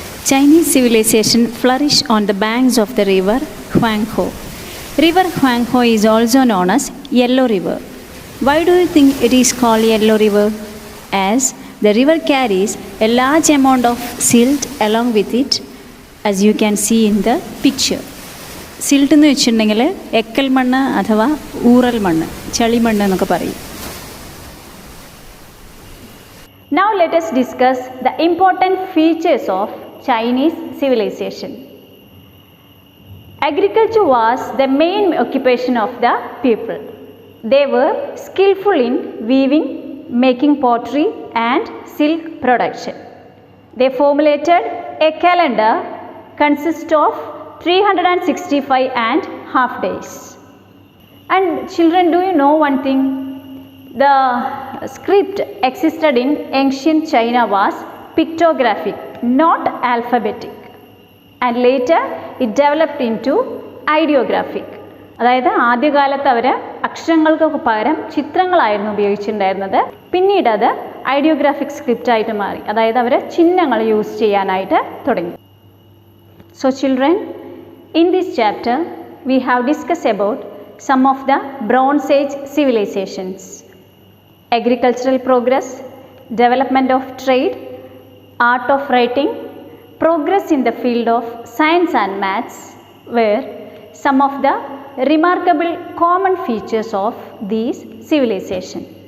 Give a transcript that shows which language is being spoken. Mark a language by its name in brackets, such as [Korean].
[English] Chinese civilization flourished on the banks of the river Huanghe. River Huanghe is also known as Yellow River. Why do you think it is called Yellow River? As the river carries a large amount of silt along with it, as you can see in the picture. [Malayalam] Silt എന്ന് വെച്ചിട്ടുണ്ടെങ്കിൽ എക്കൽ മണ്ണ് അഥവാ ഊറൽ മണ്ണ്, ചളിമണ്ണ് എന്നൊക്കെ പറയും. [English] Now let us discuss the important features of Chinese civilization. Agriculture was the main occupation of the people. They were skillful in weaving, making pottery and silk production. They formulated a calendar consist of 365 and half days. And children, do you know one thing? The script existed in ancient China was pictographic, not alphabetic. And later it developed into ideographic. [Malayalam] അതായത് ആദ്യകാലത്ത് അവർ അക്ഷരങ്ങൾക്ക് പകരം ചിത്രങ്ങളായിരുന്നു ഉപയോഗിച്ചിട്ടുണ്ടായിരുന്നത്. പിന്നീട് അത് ഐഡിയോഗ്രാഫിക് script ആയിട്ട് മാറി. അതായത് അവർ ചിഹ്നങ്ങൾ use ചെയ്യാനായിട്ട് തുടങ്ങി. [English] So children, in this chapter we have discussed about some of the Bronze Age civilizations, agricultural progress, development of trade, art of writing, progress in the field of science and maths were some of the remarkable common features of these civilizations.